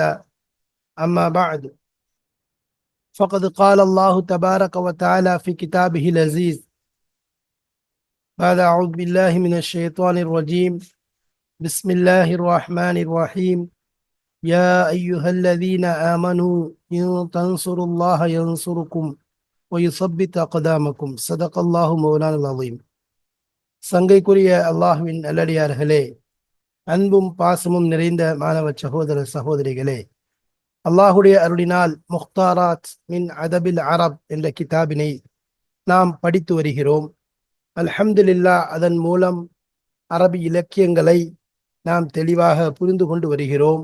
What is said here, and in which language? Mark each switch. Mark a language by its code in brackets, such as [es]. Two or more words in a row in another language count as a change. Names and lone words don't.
[ar] أما بعد فقد قال الله تبارك وتعالى في كتابه العزيز بعد أعوذ بالله من الشيطان الرجيم. بسم الله الرحمن الرحيم. يا أيها الذين آمنوا إن تنصروا الله ينصركم ويثبت أقدامكم. صدق الله مولانا العظيم. [ta] சங்கைக்குரிய அல்லாஹ்வின் நல்லடியார்களே, அன்பும் பாசமும் நிறைந்த மாணவ சகோதர சகோதரிகளே, அல்லாஹுடைய அருளினால் முக்தாராத் மின் அதபில் அரப் என்ற கிதாபினை நாம் படித்து வருகிறோம். அல்ஹம்துலில்லாஹ், அதன் மூலம் அரபி இலக்கியங்களை நாம் தெளிவாக புரிந்து கொண்டு வருகிறோம்.